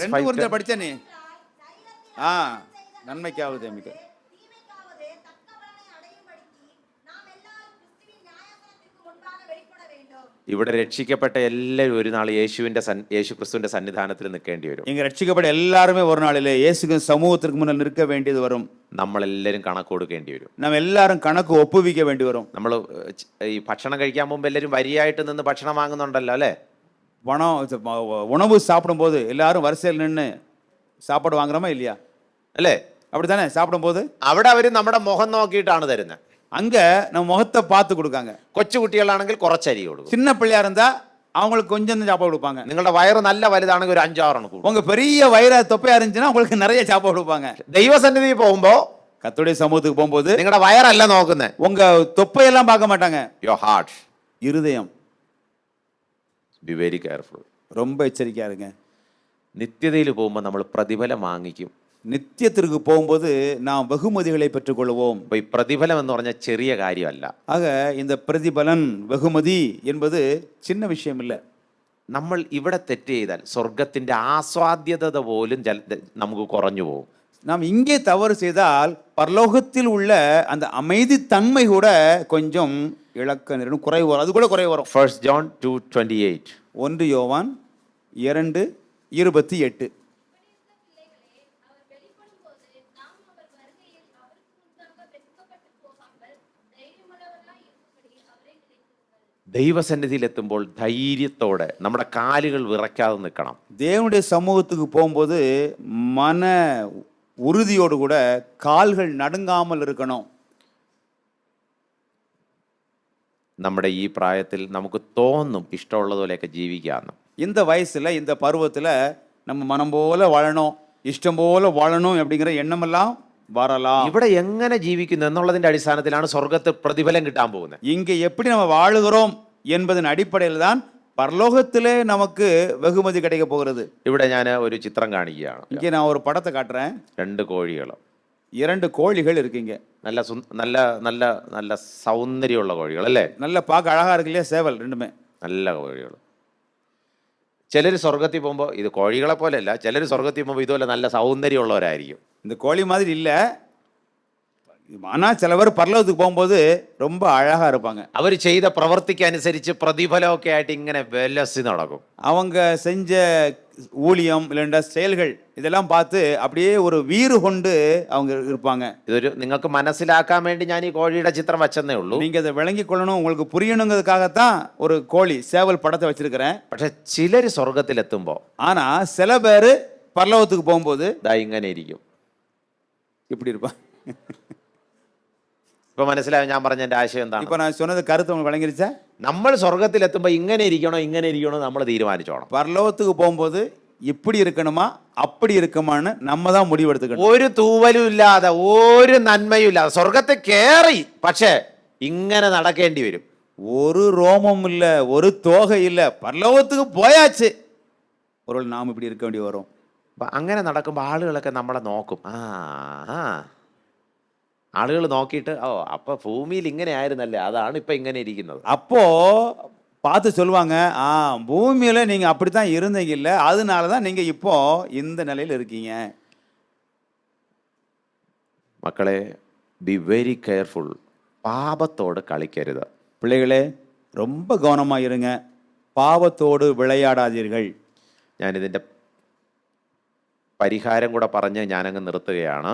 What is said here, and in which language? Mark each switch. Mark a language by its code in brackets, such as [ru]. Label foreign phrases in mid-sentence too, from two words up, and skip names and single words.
[ta] 2 5:10. கொரிந்தியர் படிச்ச நீ? நன்மைக்காவது தேமிக்க. [ml] ഇവിടെ രക്ഷിക്കപ്പെട്ട എല്ലാവരും ഒരു നാൾ യേശു ക്രിസ്തുവിന്റെ സന്നിധാനത്തിൽ നിൽക്കേണ്ടി വരും. [ta] இங்க ரட்சிக்கப்பட்ட எல்லாருமே ஒரு நாளிலே இயேசுவின் சமூகத்திற்கு முன்னால் நிற்க வேண்டியது வரும். [ml] നമ്മളെല്ലാവരും കണക്ക് കൊടുക്കേണ്ടി വരും. [ta] நம்ம எல்லாரும் கணக்கு ஒப்புவிக்க வேண்டி வரும். [ml] നമ്മൾ ഈ ഭക്ഷണം കഴിക്കാൻ മുമ്പ് എല്ലാവരും വരിയായിട്ട് നിന്ന് ഭക്ഷണം വാങ്ങുന്നുണ്ടല്ലോ അല്ലേ? [ta] உணவு சாப்பிடும்போது எல்லாரும் வரிசையில் நின்று சாப்பாடு வாங்குறோமா இல்லையா? [ml] അല്ലേ? [ta] அப்படித்தானே? சாப்பிடும்போது [ml] അവിടെ അവർ നമ്മുടെ മുഖം നോക്കിയിട്ടാണ് തരുന്നത്. [ta] அங்க நம்ம முகத்தை பார்த்து கொடுக்காங்க. [ml] കൊച്ചുകുട്ടികളാണെങ്കിൽ കുറച്ചരി കൊടുക്കും. [ta] சின்ன பிள்ளையா இருந்தா அவங்களுக்கு கொஞ்சம் சாப்பாடு கொடுப்பாங்க. [ml] നിങ്ങളുടെ വയറ് നല്ല വലുതാണെങ്കിൽ ഒരു 5-6 കൂടും. [ta] உங்க பெரிய வயிற தொப்பையா இருந்துச்சுன்னா உங்களுக்கு நிறைய சாப்பாடு கொடுப்பாங்க. [ml] ദൈവസന്നിധി പോകുമ്പോ, [ta] கர்த்தருடைய சமூகத்துக்கு போகும்போது [ml] നിങ്ങളുടെ വയറല്ല നോക്കുന്നത്, [ta] உங்க தொப்பையெல்லாம் பார்க்க மாட்டாங்க. [en] Your heart. [ta] இருதயம். [en] Be very careful. [ta] ரொம்ப எச்சரிக்கையா இருங்க. [ml] നിത്യതയിൽ പോകുമ്പോൾ നമ്മൾ പ്രതിഫലം വാങ്ങിക്കും. [ta] நித்தியத்திற்கு போகும்போது நாம் வெகுமதிகளை பெற்றுக்கொள்வோம். [ml] അപ്പൊ ഈ പ്രതിഫലം എന്ന് പറഞ്ഞാൽ ചെറിയ കാര്യമല്ല. [ta] ஆக இந்த பிரதிபலன் வெகுமதி என்பது சின்ன விஷயம் இல்லை. [ml] നമ്മൾ ഇവിടെ തെറ്റ് ചെയ്താൽ സ്വർഗത്തിന്റെ ആസ്വാദ്യത പോലും നമുക്ക് കുറഞ്ഞു പോകും. [ta] நாம் இங்கே தவறு செய்தால் பரலோகத்தில் உள்ள அந்த அமைதி தன்மை கூட கொஞ்சம் இழக்க நேரும், குறைவு வரும். அது கூட குறைவு வரும். 1 John 2:28. 1 யோவான் 2:28. [ml] ദൈവസന്നിധിയിൽ എത്തുമ്പോൾ ധൈര്യത്തോടെ നമ്മുടെ കാലുകൾ വിറയ്ക്കാതെ നിൽക്കണം. [ta] தேவனுடைய சமூகத்துக்கு போகும்போது மன உறுதியோடு கூட கால்கள் நடுங்காமல் இருக்கணும். [ml] നമ്മുടെ ഈ പ്രായത്തിൽ നമുക്ക് തോന്നും ഇഷ്ടമുള്ളതുപോലെയൊക്കെ ജീവിക്കാമെന്ന്. [ta] இந்த வயசுல இந்த பருவத்துல நம்ம மனம் போல வாழணும், இஷ்டம் போல வாழணும் அப்படிங்கிற எண்ணமெல்லாம் வரலாம். [ml] ഇവിടെ എങ്ങനെ ജീവിക്കുന്നു എന്നുള്ളതിന്റെ അടിസ്ഥാനത്തിലാണ് സ്വർഗത്ത് പ്രതിഫലം കിട്ടാൻ പോകുന്നത്. [ta] இங்கே எப்படி நம்ம வாழுகிறோம் என்பதன் அடிப்படையில் தான் பரலோகத்திலே நமக்கு வெகுமதி கிடைக்க போகிறது. [ml] ഇവിടെ ഞാൻ ഒരു ചിത്രം കാണിക്കുകയാണ്. [ta] இங்கே நான் ஒரு படத்தை காட்டுறேன். [ml] 2 കോഴികൾ. [ta] 2 கோழிகள் இருக்குங்க. [ml] നല്ല നല്ല നല്ല നല്ല സൗന്ദര്യമുള്ള കോഴികൾ അല്ലേ? [ta] நல்ல பார்க்க அழகா இருக்கு இல்லையா? சேவல் ரெண்டுமே [ml] നല്ല കോഴികൾ. ചിലർ സ്വർഗത്തിൽ പോകുമ്പോൾ, ഇത് കോഴികളെ പോലെയല്ല, ചിലർ സ്വർഗത്തിൽ പോകുമ്പോൾ ഇതുപോലെ നല്ല സൗന്ദര്യമുള്ളവരായിരിക്കും. [ta] இந்த கோழி மாதிரி இல்லை, ஆனால் சில பேர் பரலோகத்துக்கு போகும்போது ரொம்ப அழகா இருப்பாங்க. [ml] അവർ ചെയ്ത പ്രവൃത്തിക്ക് അനുസരിച്ച് പ്രതിഫലമൊക്കെ ആയിട്ട് ഇങ്ങനെ വിലസി നടക്കും. [ta] அவங்க செஞ்ச ஊழியம் இல்லைன்னா செயல்கள் இதெல்லாம் பார்த்து அப்படியே ஒரு வீறு கொண்டு அவங்க இருப்பாங்க. [ml] ഇതൊരു നിങ്ങൾക്ക് മനസ്സിലാക്കാൻ വേണ്ടി ഞാൻ ഈ കോഴിയുടെ ചിത്രം വച്ചെന്നേ ഉള്ളൂ. [ta] நீங்க அதை விளங்கிக் கொள்ளணும், உங்களுக்கு புரியணுங்கிறதுக்காகத்தான் ஒரு கோழி சேவல் படத்தை வச்சிருக்கிறேன். [ml] പക്ഷെ ചിലർ സ്വർഗത്തിലെത്തുമ്പോ [ta] ஆனா சில பேர் பரலோகத்துக்கு போகும்போது [ml] ദാ ഇങ്ങനെ ഇരിക്കും. [ta] இப்படி இருப்பான். [ml] ഇപ്പൊ മനസ്സിലായോ ഞാൻ പറഞ്ഞ എന്റെ ആശയം എന്താണ്? [ta] இப்ப நான் சொன்னது கருத்து உங்களுக்கு விளங்கிருச்சா? [ml] നമ്മൾ സ്വർഗത്തിലെത്തുമ്പോ ഇങ്ങനെ ഇരിക്കണോ നമ്മൾ തീരുമാനിച്ചോണം. [ta] பரலோகத்துக்கு போகும்போது இப்படி இருக்கணுமா அப்படி இருக்குமான்னு நம்ம தான் முடிவெடுத்துக்கணும். [ml] ഒരു തൂവലും ഇല്ലാതെ ഒരു നന്മയും ഇല്ലാതെ സ്വർഗത്തെ കേറി, പക്ഷെ ഇങ്ങനെ നടക്കേണ്ടി വരും. [ta] ஒரு ரோமம் இல்ல, ஒரு தோகை இல்ல, பரலோகத்துக்கு போயாச்சு. ஒரு நாம் இப்படி இருக்க வேண்டி வரும். [ml] അപ്പൊ അങ്ങനെ നടക്കുമ്പോൾ ആളുകളൊക്കെ നമ്മളെ നോക്കും. ആളുകൾ നോക്കിയിട്ട്, ഓ അപ്പൊ ഭൂമിയിൽ ഇങ്ങനെ ആയിരുന്നല്ലേ, അതാണ് ഇപ്പൊ ഇങ്ങനെ ഇരിക്കുന്നത്. [ta] அப்போ பார்த்து சொல்லுவாங்க, பூமியில நீங்க அப்படித்தான் இருந்தீங்க இல்ல, அதனால தான் நீங்க இப்போ இந்த நிலையில் இருக்கீங்க. [ml] മക്കളെ, [en] be very careful. [ml] പാപത്തോട് കളിക്കരുത്. [ta] பிள்ளைகளே ரொம்ப கவனமா இருங்க, பாவத்தோடு விளையாடாதீர்கள். [ml] ഞാനിതിൻ്റെ പരിഹാരം കൂടെ പറഞ്ഞ് ഞാനങ്ങ് നിർത്തുകയാണ്.